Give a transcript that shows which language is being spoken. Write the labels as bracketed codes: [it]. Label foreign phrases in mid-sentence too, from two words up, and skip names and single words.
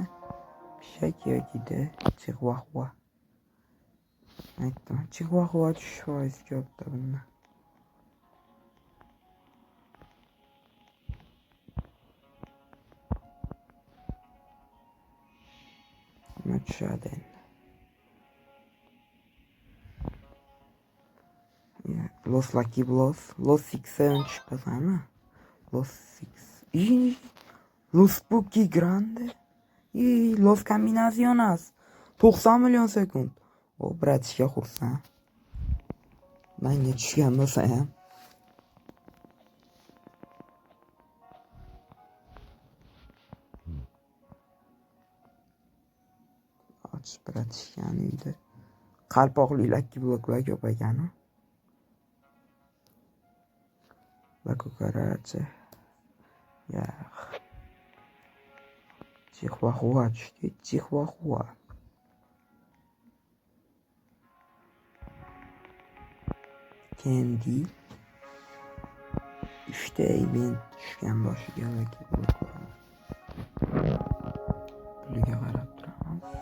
[uz] Pishak yo'g'ida Chihuahua. Aytdim, Chihuahua tushish foizi ko'pda bundan. Nima tushadi endi? Los Lucky Blos. Los 67 tushibdi. Los 6. Los Spooky Grande. Los Combinaciones. 90 million sekund. O bratishga xursand. Menga tushgan bo'lsa ham. Och bratishgani uyda. Qalpoqli Lucky bloklar ko'p ekan. La cucaracha. Chihuahua tushdi. Chihuahua. Candy. 3 event tushgan boshiga Lucky bloklar. Puliga qarab turamiz.